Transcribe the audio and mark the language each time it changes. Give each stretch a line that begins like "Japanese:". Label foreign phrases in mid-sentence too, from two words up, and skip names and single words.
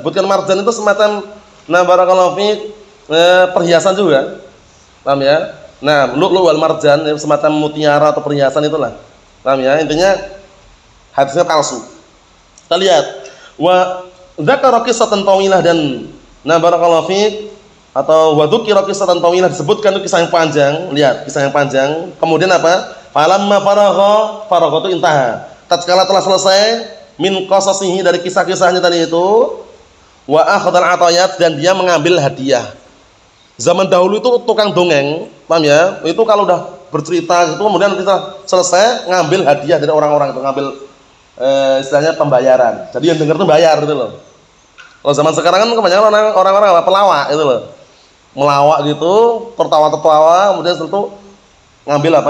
Indonesian: Disebutkan marjan itu semacam,
Arabic: بارك الله فيك,
Indonesian: perhiasan juga, paham ya? Nah,
Arabic: اللؤلؤ والمرجان,
Indonesian: semacam mutiara atau perhiasan itulah. Paham ya? Intinya hadisnya palsu. Kita lihat,
Arabic: وذكر قصة طويلة, dan بارك الله فيك, atau وذكر قصة طويلة,
Indonesian: disebutkan itu kisah yang panjang. Lihat, kisah yang panjang. Kemudian apa?
Arabic: فلما فرغ
Indonesian: itu intaha. Tatkala telah selesai
Arabic: من قصصه,
Indonesian: dari kisah-kisahnya tadi itu,
Arabic: وأخذ العطيات,
Indonesian: dan dia mengambil hadiah. Zaman dahulu itu tukang dongeng, paham ya? Itu kalau udah bercerita gitu, kemudian nanti selesai ngambil hadiah dari orang-orang itu, ngambil istilahnya pembayaran. Jadi yang dengar tuh bayar gitu loh. Kalau zaman sekarang kan kebanyakan orang-orang pelawak itu loh, melawak gitu, tertawa-tertawa, kemudian setelah itu ngambil apa?